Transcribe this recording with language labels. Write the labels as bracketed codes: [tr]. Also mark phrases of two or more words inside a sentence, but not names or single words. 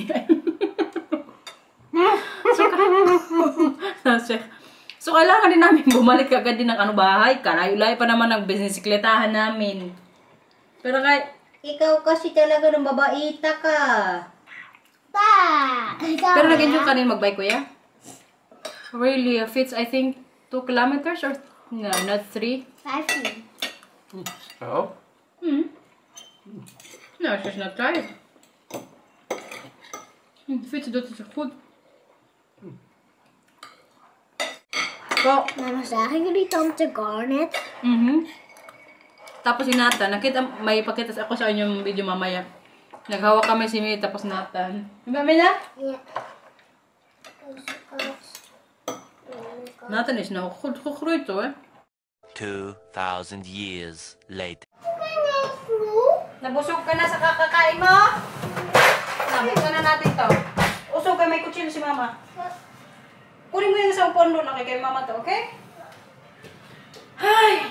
[tl] So, kailangan din namin bumalik agad din ng ano bahay. Kalayo-layo pa naman ang bisikletahan namin. Pero kahit, ikaw kasi talaga ng babaita ka. Pa. Pero nag-enjoy ka rin magbike, kuya? [en] Really, it's I think 2 kilometers or no, not 3. 15. [nl] Zo. [en] No, she's not tired. [nl] Fietsen doet het zo goed. [en] So, [nl] Mama, zagen jullie tante Garnet? [tl] Tapos si Nathan, may pakita ako sa inyo yung video mamaya. Naghawak kami si May, tapos Nathan. Diba, Mila? [nl] Ja. Nathan is nou goed gegroeid hoor. [en] 2,000 years later. [tl] Nabusog ka na sa kakakain mo? Nabusog na natin to. Usog ka, may kutsilyo si Mama. Kunin mo yung isang pondo na kay Mama to, okay? Ay!